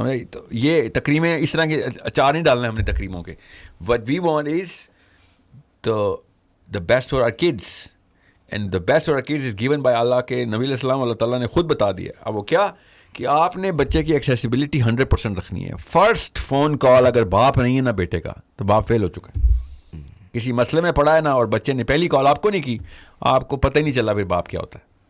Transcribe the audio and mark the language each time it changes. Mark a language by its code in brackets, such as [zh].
[ur] تو یہ تقریمیں اس طرح کے اچار نہیں ڈالنا ہے ہم نے تقریموں کے. [en] What we want is the best for our kids, and the best for our kids is given by اللہ. [ur] کے نبی علیہ السلام اللہ تعالیٰ نے خود بتا دیا. اب وہ کیا کہ آپ نے بچے کی ایکسیسیبلٹی 100% رکھنی ہے. [en] first phone call [ur] اگر باپ نہیں ہے نا بیٹے کا تو باپ فیل ہو چکا ہے. کسی مسئلے میں پڑا ہے نا اور بچے نے پہلی کال آپ کو نہیں کی, آپ کو پتہ ہی نہیں چلا پھر باپ کیا ہوتا ہے.